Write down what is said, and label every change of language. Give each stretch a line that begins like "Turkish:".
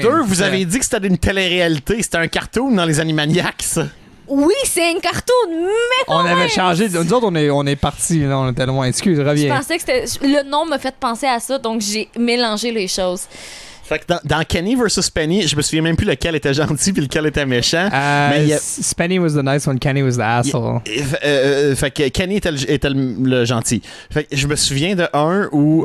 French: deux, vous avez dit que c'était une télé-réalité. C'était un cartoon dans les Animaniacs, ça. Oui, c'est un cartoon, mais On avait changé. Nous autres, on est partis. Là, on était loin. Excuse, je reviens. pensais que c'était... Le nom m'a fait penser à ça, donc j'ai mélangé les choses. Fait que dans Kenny versus Penny, je me souviens même plus lequel était gentil puis lequel était méchant. Mais il y a-
English: Spenny was the nice one, Kenny was the asshole.
French: fait que Kenny était le gentil. Fait que je me souviens de un où